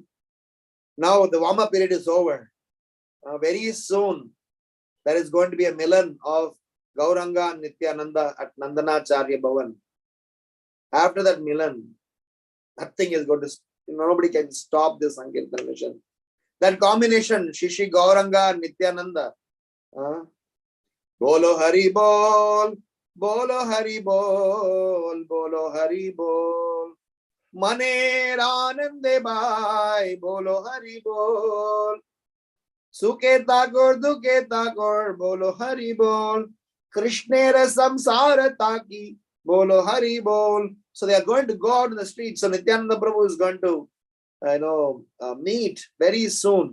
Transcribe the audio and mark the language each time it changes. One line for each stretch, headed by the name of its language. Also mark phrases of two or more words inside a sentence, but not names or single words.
English: Now the warm up period is over. Very soon, there is going to be a milan of Gauranga and Nityananda at Nandanacharya Bhavan. After that milan, nothing is going to, nobody can stop this Sankirtan mission. That combination, Shishi Gauranga and Nityananda.
Bangla: বলো হরি বল, বলো হরি বল, বলো হরি বল. মনে আনন্দে ভাই, বলো হরি বল. সুখে ঠাকুর, দুঃখে ঠাকুর, বলো হরি বল. কৃষ্ণের সংসার থাকি, বলো হরি বল.
English: So they are going to go out in the street. So Nityananda Prabhu is going to, meet very soon.